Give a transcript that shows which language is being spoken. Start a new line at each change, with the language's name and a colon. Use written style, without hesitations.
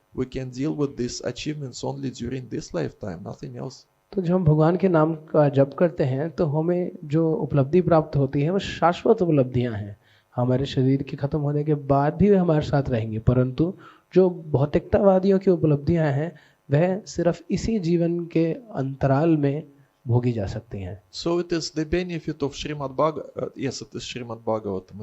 English: We can deal with these achievements only during this lifetime, nothing else.
Hindi: तो जब हम भगवान के नाम का जप करते हैं तो हमें जो उपलब्धि प्राप्त होती है वो शाश्वत उपलब्धियां हैं। हमारे शरीर के खत्म होने के बाद भी वे हमारे साथ रहेंगे, परंतु जो भौतिकतावादियों की उपलब्धियां हैं वह सिर्फ इसी जीवन के अंतराल में भोगी जा सकती हैं।
English: So it is the benefit of Srimad Bagh. Yes, it is Srimad Bhagavatam.